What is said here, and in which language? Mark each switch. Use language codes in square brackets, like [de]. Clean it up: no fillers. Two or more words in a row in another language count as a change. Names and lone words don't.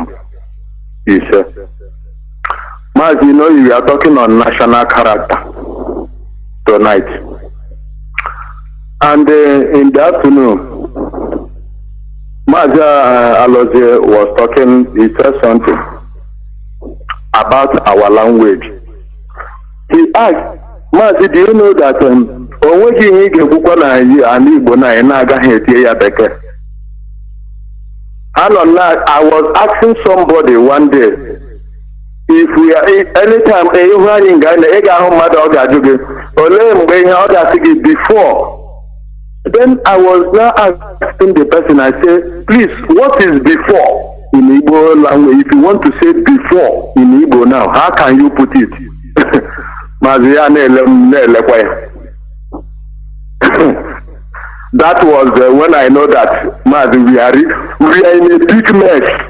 [en] He said, Mazi, you know, we are talking on national character tonight. And in the afternoon, Mazi Alozie was talking, he said something about our language he asked, Mazi, do you know that [ig] onweghị ihe ị ga-ekwukwa na ala Igbo na ị na-agaghị etie ya bekee? [en] I was asking somebody one day, if we are anytime [ig] ihu anyị nga ị ga-ahụ mmadụ ọ ga-ajụ gị olee mgbe ihe ọ ga-asị gị [en] before. Then I was now asking the person, I say, please, what is before [ig] in Igbo [en] language? If you want to say before in Igbo now, how can you put it? That was when I know that Mazi, we are in a big mess.